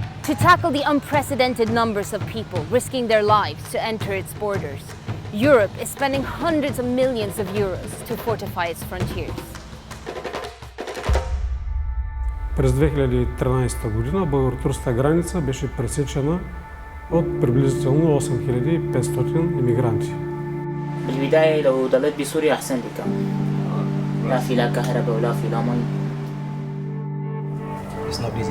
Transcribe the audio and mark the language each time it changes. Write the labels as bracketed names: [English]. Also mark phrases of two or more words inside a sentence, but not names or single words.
[English] To tackle the unprecedented numbers of people risking their lives to enter its borders, Europe is spending hundreds of millions of euros to fortify its frontiers. [Bulgarian] През 2013 година българо-турската граница беше пресечена от приблизително 8500 иммигранти. [Arabic] بالبداية لو ضليت بسوريا أحسن لي كان لا في لا كهرباء ولا في لا مي. [English] It's not easy.